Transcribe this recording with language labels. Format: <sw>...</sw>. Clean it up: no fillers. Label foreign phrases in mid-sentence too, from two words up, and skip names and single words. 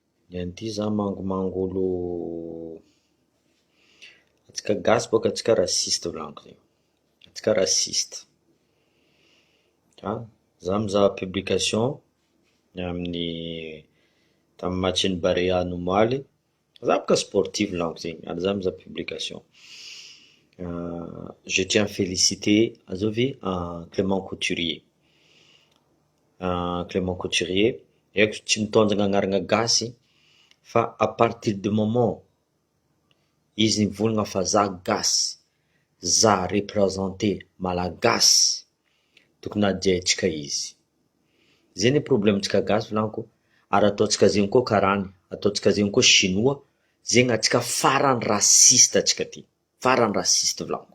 <mg>Anty za mangomangolo atsika gasy boka atsika rasiste volaniko zegny, atsika rasiste. Za mizaha publication amin'ny tamy match-n'ny Barea Anomaly, za boka sportif volaniko zegny, ary za mizaha publication.</mg> <fr>Je tiens à féliciter azovy Clément Couturier. Clément Couturier,</fr> <mg>haiko tsy mitondra agnarana gasy fa</mg> <fr>à partir du moment</fr> <mg>izy nivolagna fa za gasy, za représenter malagasy, tokony adiahintsika izy. Zay ny problemantsika gasy volaniko, ary ataotsika zegny koa karany, ataotsika zegny koa chinois, zegny atsika farany rasiste atsika ty, farany rasiste volaniko.</mg>